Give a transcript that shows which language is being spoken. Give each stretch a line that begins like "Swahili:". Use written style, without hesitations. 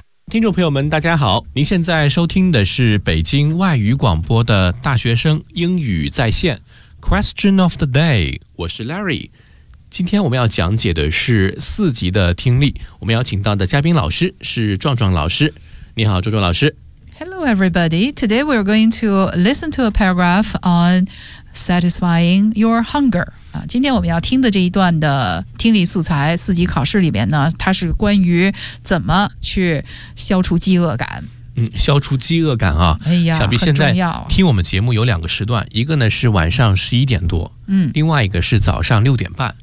Chinese: 听众朋友们大家好，您现在收听的是北京外语广播的大学生英语在线 Question of the day，我是 Larry。今天我们要讲解的是四级的听力，我们要请到的嘉宾老师是壮壮老师。你好壮壮老师。
English: Hello everybody, today we're going to listen to a paragraph on satisfying your hunger。
Chinese: 今天我们要听的这一段的听力素材，四级考试里面呢，它是关于怎么去消除饥饿感。消除饥饿感啊，哎呀，想必现在听我们节目有两个时段，一个呢是晚上11:00，另外一个是早上6:30。